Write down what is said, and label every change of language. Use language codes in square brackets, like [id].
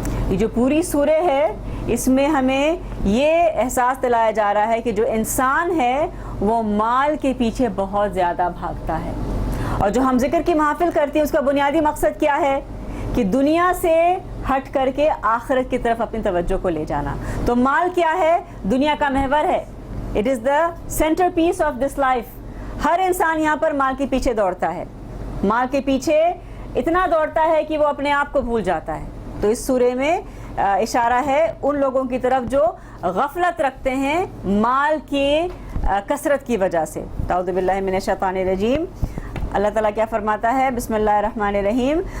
[ur] یہ جو پوری سورہ ہے اس میں ہمیں یہ احساس دلایا جا رہا ہے کہ جو انسان ہے وہ مال کے پیچھے بہت زیادہ بھاگتا ہے. اور جو ہم ذکر کی محافل کرتے ہیں اس کا بنیادی مقصد کیا ہے؟ کہ دنیا سے ہٹ کر کے آخرت کی طرف اپنی توجہ کو لے جانا. تو مال کیا ہے؟ دنیا کا محور ہے. [en] It is the center piece of this life. [ur] ہر انسان یہاں پر مال کے پیچھے دوڑتا ہے، مال کے پیچھے اتنا دوڑتا ہے کہ وہ اپنے آپ کو بھول جاتا ہے. تو اس سورے میں اشارہ ہے ان لوگوں کی طرف جو غفلت رکھتے ہیں مال کی کثرت کی وجہ سے. [ar] اعوذ باللہ من الشیطان الرجیم. [ur] اللہ تعالیٰ کیا فرماتا ہے؟ [ar] بسم اللہ الرحمن الرحیم.